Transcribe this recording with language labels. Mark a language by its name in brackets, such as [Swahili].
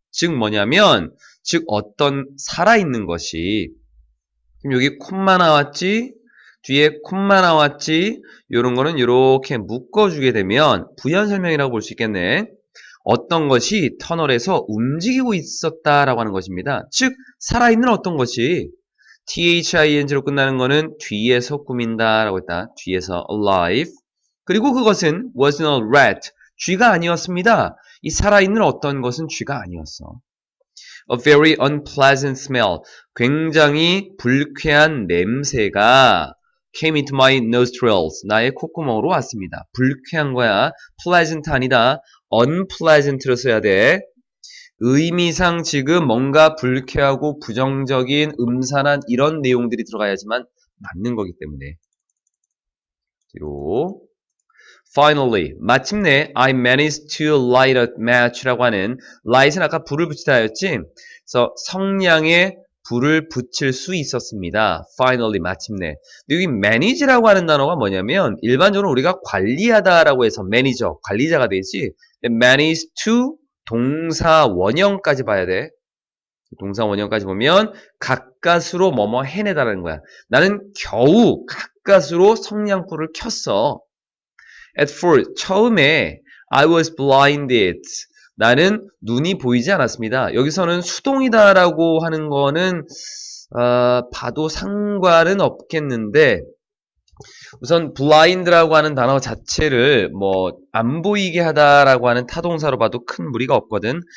[Korean] 즉 뭐냐면 즉 어떤 살아있는 것이 지금 여기 콤마 나왔지 뒤에 콤마 나왔지 이런 거는 이렇게 묶어주게 되면 부연 설명이라고 볼 수 있겠네. 어떤 것이 터널에서 움직이고 있었다라고 하는 것입니다. 즉 살아있는 어떤 것이 thing로 끝나는 거는 뒤에서 꾸민다라고 했다. 뒤에서 alive. 그리고 그것은 [English] wasn't a rat. [Korean] 쥐가 아니었습니다. 이 살아있는 어떤 것은 쥐가 아니었어. [English] A very unpleasant smell. [Korean] 굉장히 불쾌한 냄새가 [English] came into my nostrils. [Korean] 나의 콧구멍으로 왔습니다. 불쾌한 거야. pleasant 아니다. unpleasant로 써야 돼. 의미상 지금 뭔가 불쾌하고 부정적인 음산한 이런 내용들이 들어가야지만 맞는 거기 때문에 뒤로 Finally, 마침내 [English] I managed to light a match [Korean] 라고 하는 light은 아까 불을 붙이다 였지 그래서 성냥에 불을 붙일 수 있었습니다. Finally, 마침내. 여기 manage라고 하는 단어가 뭐냐면 일반적으로 우리가 관리하다라고 해서 매니저, 관리자가 되지 [English] manage to [Korean] 동사 원형까지 봐야 돼. 동사 원형까지 보면 가까스로 뭐뭐 해내다라는 거야. 나는 겨우 가까스로 성냥불을 켰어. [English] At first, [Korean] 처음에 [English] I was blinded. [Korean] 나는 눈이 보이지 않았습니다. 여기서는 수동이다라고 하는 거는 봐도 상관은 없겠는데 우선 blind라고 하는 단어 자체를 뭐 안 보이게 하다라고 하는 타동사로 봐도 큰 무리가 없거든.